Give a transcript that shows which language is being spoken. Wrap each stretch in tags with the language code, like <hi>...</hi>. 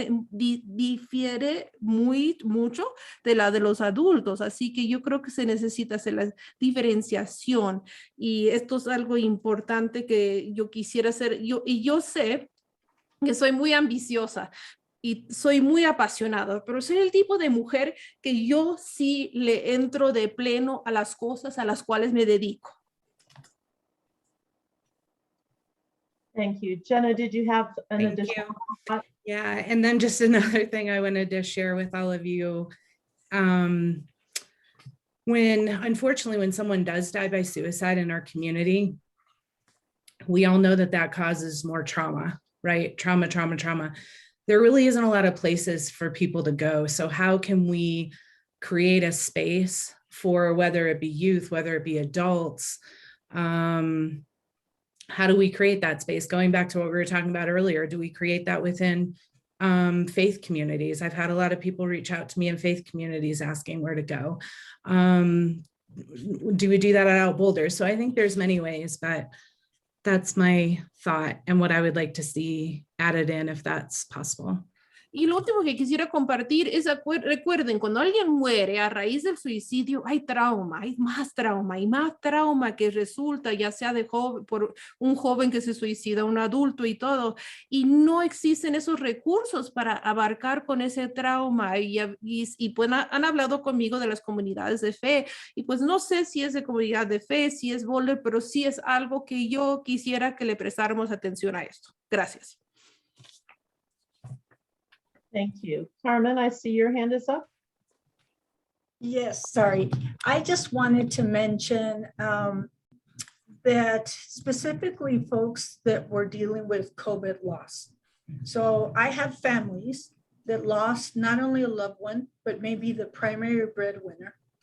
<es>difiere mucho de la de los adultos, así que yo creo que se necesita hacer la diferenciación y esto es algo importante que yo quisiera hacer, yo sé que soy muy ambiciosa y soy muy apasionada, pero soy el tipo de mujer que yo sí le entro de pleno a las cosas a las cuales me dedico.</es> <en>Thank you. Jenna, did you have an additional thought? Yeah, and then just another thing I wanted to share with all of you. Unfortunately, when someone does die by suicide in our community, we all know that causes more trauma. Right? Trauma. There really isn't a lot of places for people to go. So how can we create a space for whether it be youth, whether it be adults? How do we create that space? Going back to what we were talking about earlier, do we create that within faith communities? I've had a lot of people reach out to me in faith communities asking where to go. Do we do that at Boulder? So I think there's many ways, but that's my thought and what I would like to see added in if that's possible.</en> <es>Y lo último que quisiera compartir es, recuerden, cuando alguien muere a raíz del suicidio, hay trauma, hay más trauma y más trauma que resulta ya sea por un joven que se suicida, un adulto y todo, y no existen esos recursos para abarcar con ese trauma y pues han hablado conmigo de las comunidades de fe y pues no sé si es de comunidad de fe, si es Boulder, pero sí es algo que yo quisiera que le prestáramos atención a esto. Gracias.</es> <en>Thank you. Carmen, I see your hand is up. Yes, sorry. I just wanted to mention that specifically folks that were dealing with COVID loss. So I have families that lost not only a loved one, but maybe the primary breadwinner.</en>